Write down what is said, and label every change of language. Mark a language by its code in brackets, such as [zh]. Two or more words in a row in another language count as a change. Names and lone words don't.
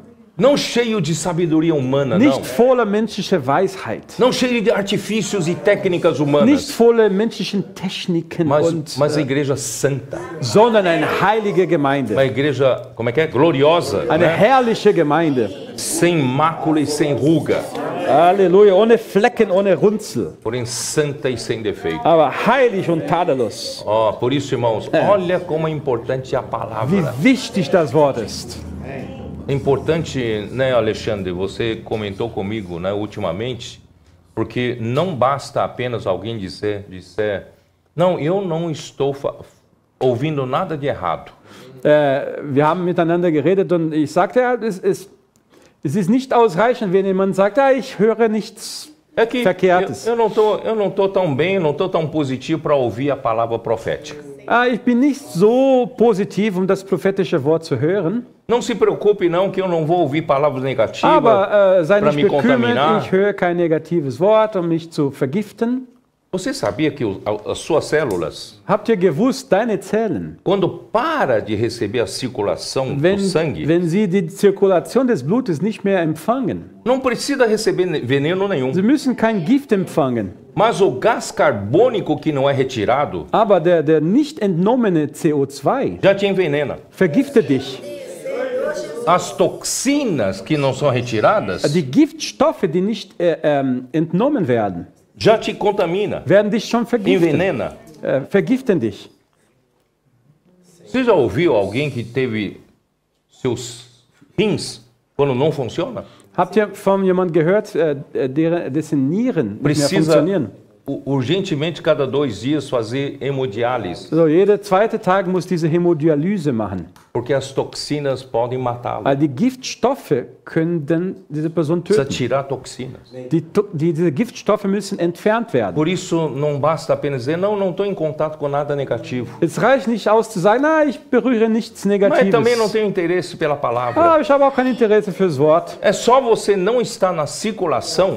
[pt] Não cheio de sabedoria humana, [de] Nicht [pt] não. [de] voller menschlicher Weisheit. [pt] Não cheio de artifícios e técnicas humanas. [de] Nicht voller menschlichen Techniken, [pt] Mas a igreja santa. [de] sondern eine heilige Gemeinde. [pt] Uma igreja, como é que é? Gloriosa. [de] Eine [pt] Né? [de] herrliche Gemeinde. [pt] Sem mácula e sem ruga. [de] Halleluja, ohne Flecken, ohne Runzel, [pt] porém santa e sem defeito. [de] aber heilig und tadellos. [pt] Ó, por isso, irmãos, olha como é importante a [de] Wie [pt] palavra. [de] wichtig das Wort ist. [pt] É importante, né, Alexandre, você comentou comigo, né, ultimamente, porque não basta apenas alguém dizer, não, eu não estou ouvindo nada de errado. [de] Wir haben miteinander geredet und ich sagte, ja, es ist nicht ausreichend, wenn jemand sagt, ja, ich höre nichts [pt] É que [de] Verkehrtes. [pt] eu não tô tão bem, não tô tão positivo para ouvir a palavra profética. [de] Ich bin nicht so positiv, das prophetische Wort zu hören. [pt] Não se preocupe não que eu não vou ouvir palavras negativas [de] Aber sei [pt] para [de] nicht [pt] me [de] bekümmert, [pt] contaminar. [de] ich höre kein negatives Wort, mich zu vergiften. [pt] Você sabia que as suas células, [de] Habt ihr gewusst, deine Zellen, [pt] quando para de receber a circulação do [de] wenn [pt] sangue, [de] sie die Zirkulation des Blutes nicht mehr empfangen, [pt] não precisa receber veneno nenhum. [de] sie müssen kein Gift empfangen, [pt] Mas o gás carbônico que não é retirado [de] aber der nicht entnommene CO2 [pt] já te envenena. [de] vergiftet dich. [pt] As toxinas que não são retiradas [de] Die Giftstoffe, die nicht entnommen werden, [pt] já te contamina, [de] werden dich schon vergiften, [pt] envenena. [de] vergiften dich. [pt] Você já ouviu alguém que teve seus rins quando não funciona? [de] Habt ihr von jemandem gehört, dessen Nieren nicht mehr [pt] Precisa [de] funktionieren? [pt] urgentemente cada 2 dias fazer hemodiálise, [de] So, jeder zweite Tag muss diese Hämodialyse machen. [pt] porque as toxinas podem matá-lo. [de] Weil die Giftstoffe können dann diese Person [pt] Precisa [de] töten. [pt] tirar toxinas. [de] Diese Giftstoffe müssen entfernt werden. [pt] Por isso não basta apenas dizer, não estou em contato com nada negativo. [de] Es reicht nicht aus zu sagen, ich berühre nichts [pt] Mas também não [de] Negatives. [pt] tenho interesse pela palavra. [de] Ich habe auch kein Interesse fürs Wort. [pt] É só você não estar na circulação,